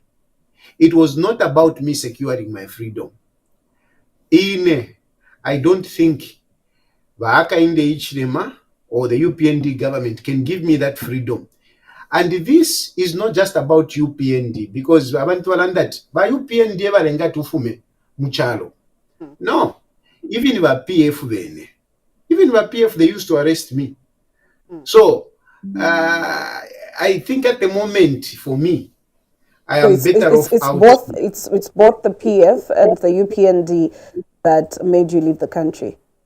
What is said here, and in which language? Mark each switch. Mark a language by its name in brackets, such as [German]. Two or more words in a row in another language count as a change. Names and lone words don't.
[English] It was not about me securing my freedom. I don't think Hakainde Hichilema or the UPND government can give me that freedom. And this is not just about UPND, because abantu that by UPND [Bemba] balenga tufume muchalo. [English] No, even by PF they used to arrest me. So I think at the moment for me, I am better off out. It's both the PF and the UPND that made you leave the country.